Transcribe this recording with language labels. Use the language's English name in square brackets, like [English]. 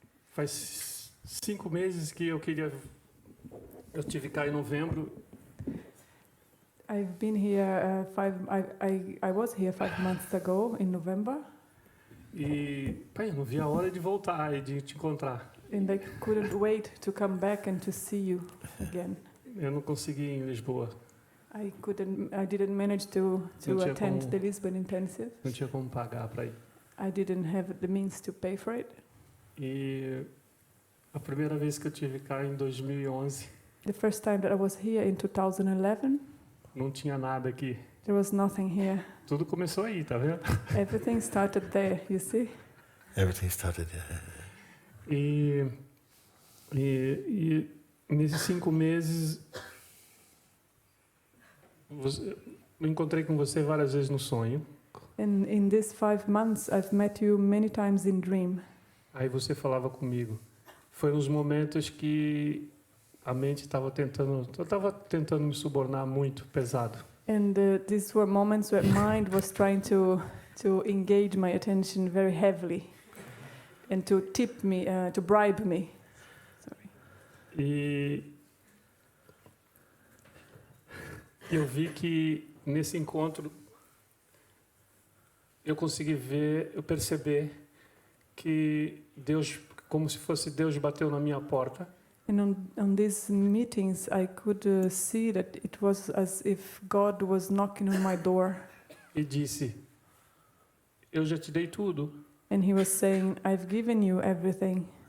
[Portuguese] Faz 5 meses que eu tive cá em novembro. [English] I've been here I was here 5 months ago in November. [Portuguese] E eu não vi a hora de voltar e de te encontrar. [English] And I couldn't wait to come back and to see you again. [Portuguese] Eu não consegui ir em Lisboa. [English] I didn't manage to attend the Lisbon intensive. [Portuguese] Não tinha como pagar para ir. [English] I didn't have the means to pay for it. [Portuguese] E a primeira vez que eu tive cá em 2011, [English] The first time that I was here in 2011, [Portuguese] não tinha nada aqui. [English] there was nothing here. [Portuguese] Tudo começou aí, tá vendo? [English] Everything started there, you see? Everything started. [Portuguese] E nesses 5 meses, eu encontrei com você várias vezes no sonho. [English] And in these 5 months, I've met you many times in dream. [Portuguese] Aí você falava comigo. Foi os momentos que a mente estava tentando me subornar muito pesado. [English] And these were moments where mind was trying to engage my attention very heavily and to tip me, to bribe me. Sorry. [Portuguese] E eu vi que nesse encontro eu consegui perceber que Deus, como se fosse Deus bateu na minha porta. [English] And on these meetings, I could see that it was as if God was knocking on my door. [Portuguese] E disse: eu já te dei tudo. [English] And He was saying, I've given you everything.